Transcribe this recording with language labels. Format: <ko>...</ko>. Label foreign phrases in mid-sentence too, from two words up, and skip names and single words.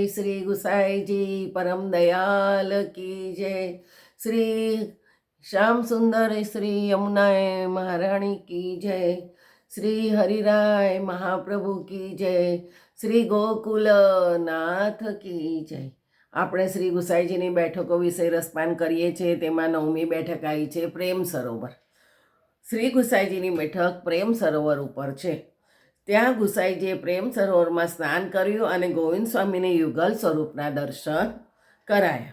<hi>श्री गुसाई जी परम दयाल की जय। श्री श्याम सुंदर श्री यमुनाए महारानी की जय। श्री हरिराय महाप्रभु की जय। श्री गोकुल नाथ की जय।</hi> <gu>આપણે શ્રી ગુસાઈજીની બેઠકો વિશે રસપાન કરીએ છીએ. તેમાં 9મી બેઠક આવી છે પ્રેમ સરોવર. શ્રી ગુસાઈજીની બેઠક પ્રેમ સરોવર ઉપર છે. ત્યાં ગુસાઈજીએ પ્રેમ સરોવરમાં સ્નાન કર્યું અને ગોવિંદ સ્વામીને યુગલ સ્વરૂપના દર્શન કરાયા.</gu>